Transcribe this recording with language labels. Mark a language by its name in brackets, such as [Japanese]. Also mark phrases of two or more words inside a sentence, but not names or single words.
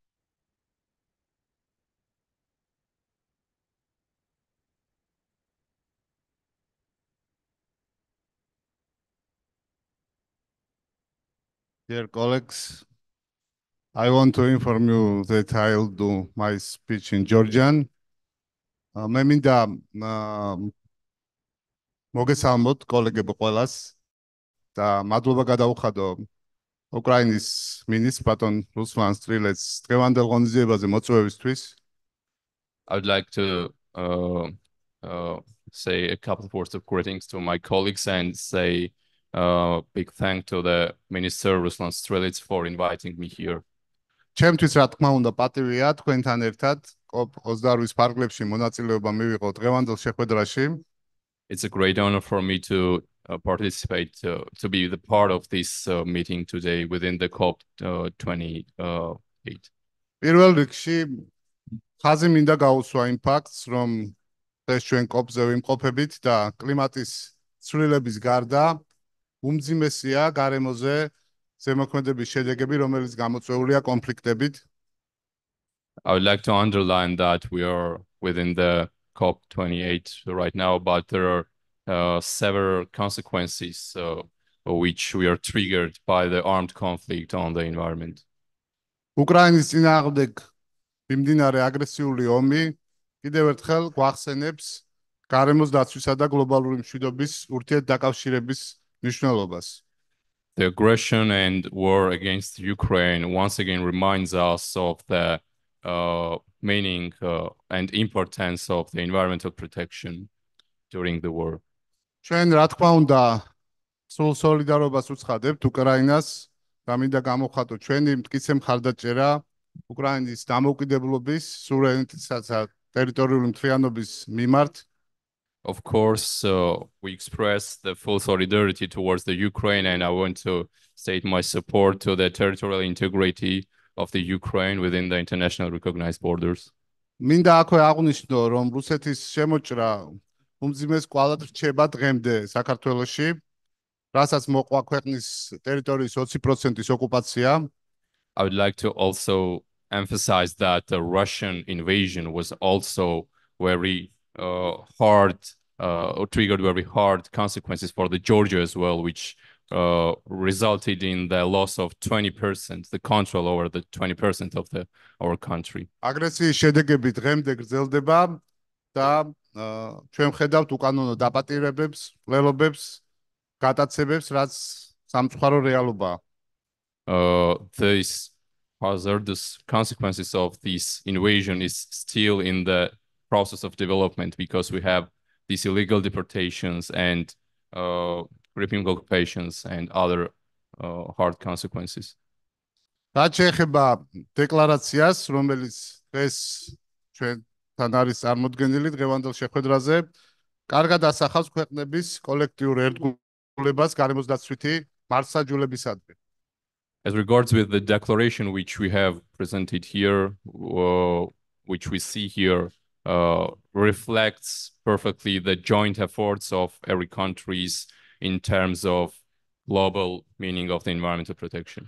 [English] Dear colleagues, I want to inform you that I'll do my speech in Georgian. [Georgian] მე მინდა მოგესალმოთ კოლეგებო ყველას და მადლობა გადაუხადო უკრაინის მინისტრ ბატონ რუსლან სტრილეცს დღევანდელ ღონისძიებაზე მოწვევისთვის. [English] I would like to say a couple of words of greetings to my colleagues and say big thank to the Minister Ruslan Strelets for inviting me here. [Georgian] ჩემთვის რა თქმა უნდა პატივია თქვენთან ერთად COP28-ის ფარგლებში მონაწილეობა მივიღო დღევანდელ შეხვედრაში. [English] It's a great honor for me to participate, to be the part of this meeting today within the COP28. [Georgian] პირველ რიგში ხაზი მინდა გაუსვა იმ ფაქტს, რომ დღეს ჩვენ COP-ზე ვიმყოფებით და კლიმატის ცვლილების გარდა უმძიმესია გარემოზე ზემოქმედების შედეგები, რომელიც გამოწვეულია კონფლიქტებით. [English] I would like to underline that we are within the COP28 right now, but there are several consequences which we are triggered by the armed conflict on the environment. [Georgian] უკრაინის წინააღმდეგ მიმდინარე აგრესიული ომი კიდევ ერთხელ გვახსენებს გარემოს დაცვისა და გლობალური მშვიდობის ურთიერთდაკავშირების მნიშვნელობას. [English] The aggression and war against Ukraine once again reminds us of the meaning and importance of the environmental protection during the war. [Georgian] ჩვენ რა თქმა უნდა სულ სოლიდარობას უცხადებთ უკრაინას და მინდა გამოვხატო ჩვენი მტკიცე მხარდაჭერა უკრაინის დამოუკიდებლობის, სუვერენიტეტისა და ტერიტორიული მთლიანობის მიმართ. [English] Of course, we express the full solidarity towards the Ukraine, and I want to state my support to the territorial integrity of the Ukraine within the international recognized borders. [Georgian] მინდა აქვე აღვნიშნო, რომ რუსეთის შემოჭრა უმძიმეს კვალად რჩება დღემდე საქართველოში, რასაც მოყვა ქვეყნის ტერიტორიის 20%-ის ოკუპაცია. [English] I would like to also emphasize that the Russian invasion was also very hard, triggered very hard consequences for the Georgia as well, which resulted in the loss of 20%, the control over the 20% of our country. [Georgian] აგრესიის შედეგები დღემდე გრძელდება და ჩვენ ვხედავთ უკანონო დაპატირებებს, მკვლელობებს, გატაცებებს, რაც სამწუხარო რეალობაა. [English] These hazardous consequences of this invasion is still in the process of development because we have these illegal deportations and gripping occupations and other hard consequences. [Georgian] რაც შეეხება დეკლარაციას, რომელიც დღეს ჩვენთან არის წარმოდგენილი დღევანდელ შეხვედრაზე, კარგად ასახავს ქვეყნების კოლექტიურ ერთგულებას გარემოსდაცვითი მართლმსაჯულებისადმი. [English] As regards with the declaration which we have presented here, which we see here, reflects perfectly the joint efforts of every countries in terms of global meaning of the environmental protection.